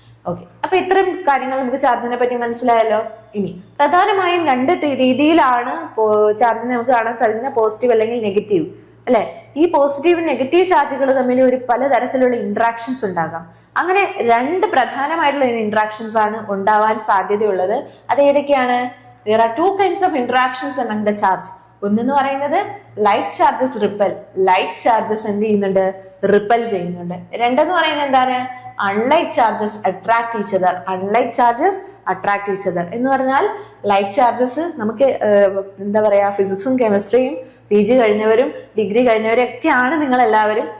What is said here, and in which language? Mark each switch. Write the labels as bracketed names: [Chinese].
[Malayalam] Okay, അപ്പൊ ഇത്രയും കാര്യങ്ങൾ നമുക്ക് ചാർജിനെ പറ്റി മനസ്സിലായല്ലോ. ഇനി പ്രധാനമായും രണ്ട് രീതിയിലാണ് ചാർജിനെ നമുക്ക് കാണാൻ സാധിക്കുന്നത്, പോസിറ്റീവ് അല്ലെങ്കിൽ നെഗറ്റീവ് അല്ലെ. ഈ പോസിറ്റീവ് നെഗറ്റീവ് ചാർജുകൾ തമ്മിൽ ഒരു പലതരത്തിലുള്ള ഇന്ററാക്ഷൻസ് ഉണ്ടാകാം. അങ്ങനെ രണ്ട് പ്രധാനമായിട്ടുള്ള ഇന്ററാക്ഷൻസ് ആണ് ഉണ്ടാവാൻ സാധ്യതയുള്ളത്. അത് ഏതൊക്കെയാണ്? [English] there are two kinds of interactions among the charge. [Malayalam] ഒന്നെന്ന് പറയുന്നത് [English] like charges repel, [Malayalam] light charges എന്ത് ചെയ്യുന്നുണ്ട്? റിപ്പൽ ചെയ്യുന്നുണ്ട്. രണ്ടെന്ന് പറയുന്നത് എന്താണ്? [English] unlike charges attract each other, [Malayalam] അൺലൈറ്റ് charges attract each other എന്ന് പറഞ്ഞാൽ ലൈറ്റ് ചാർജസ് നമുക്ക് എന്താ പറയാ, ഫിസിക്സും കെമിസ്ട്രിയും PG കഴിഞ്ഞവരും ഡിഗ്രി കഴിഞ്ഞവരും ഒക്കെയാണ് നിങ്ങൾ എല്ലാവരും.